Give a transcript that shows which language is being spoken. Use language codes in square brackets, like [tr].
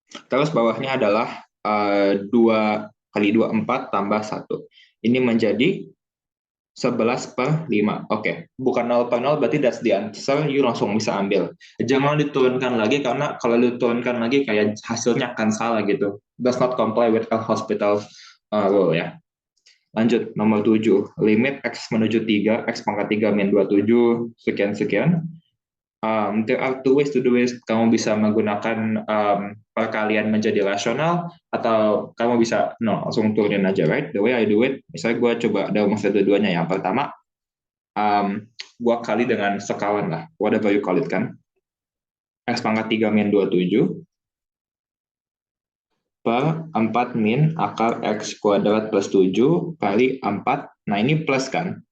[id] Terus bawahnya adalah 2 kali 2, 4, tambah 1. Ini menjadi 11/5. Oke, bukan 0/0 berarti [en] that's the answer, [id] you langsung bisa ambil. Jangan diturunkan lagi, karena kalau diturunkan lagi kayak hasilnya akan salah gitu. [en] Does not comply with a hospital rule ya. [id] Lanjut, nomor 7. Limit X menuju 3, X pangkat 3 min 27, sekian-sekian. [en] There are two ways to do it. [id] Kamu bisa menggunakan perkalian menjadi rasional, atau kamu bisa langsung turunin aja, right? [en] The way I do it, [id] misalnya gue coba dalam dua-duanya. Yang pertama, gue kali dengan sekawan lah, [en] whatever you call it [id] kan. X pangkat 3 min 27 per 4 min akar X kuadrat plus 7 kali 4. Nah, ini plus kan?